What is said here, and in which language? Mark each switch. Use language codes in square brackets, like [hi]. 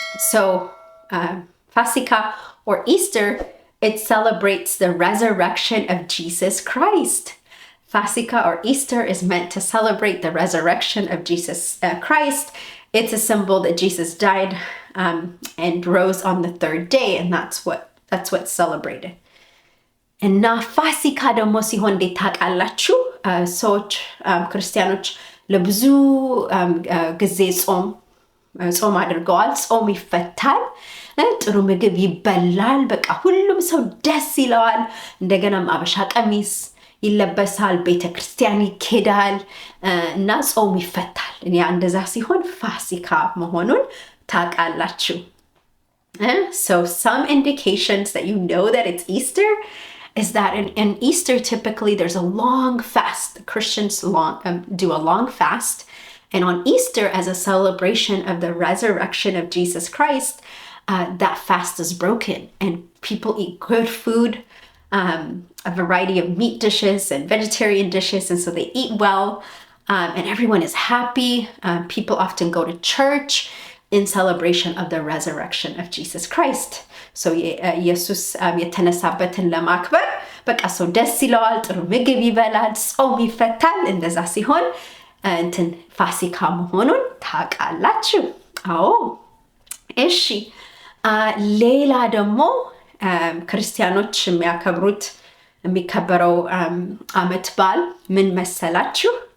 [en] so Fasika or Easter, it celebrates the resurrection of Jesus Christ. Fasika or Easter is meant to celebrate the resurrection of Jesus Christ. It's a symbol that Jesus died and rose on the 3rd day, and that's what's celebrated. [am] እና ፋሲካ ደግሞ ሲሆን እንዴት ታውቃላችሁ? ሰዎች ክርስቲያኖች ለብዙ ጊዜ ጾም አድርገዋል። ጾም ይፈታል፣ ጥሩ ምግብ ይበላል፣ በቃ ሁሉም ሰው ደስ ይለዋል። እንደገናም አበሻ ቀሚስ ይለበሳል፣ ቤተክርስቲያን ይኬዳል እና ጾም ይፈታል። ያ እንደዛ ሲሆን ፋሲካ መሆኑን ታውቃላችሁ። [en] So some indications that you know that it's Easter is that in Easter typically there's a long fast. The Christians do a long fast. And on Easter, as a celebration of the resurrection of Jesus Christ, that fast is broken and people eat good food, a variety of meat dishes and vegetarian dishes. And so they eat well and everyone is happy. People often go to church in celebration of the resurrection of Jesus Christ. [am] So ኢየሱስ የተነሳበትን ለማክበር በቃ ሰው ደስ ይለዋል፣ ጥሩ ምግብ ይበላል፣ ጾም ይፈታል። እንደዛ ሲሆን እንትን ፋሲካ መሆኑን ታውቃላችሁ። አዎ እሺ ሌላ ደግሞ ክርስቲያኖች የሚከበረው አመት በዓል ምን መሰላችሁ?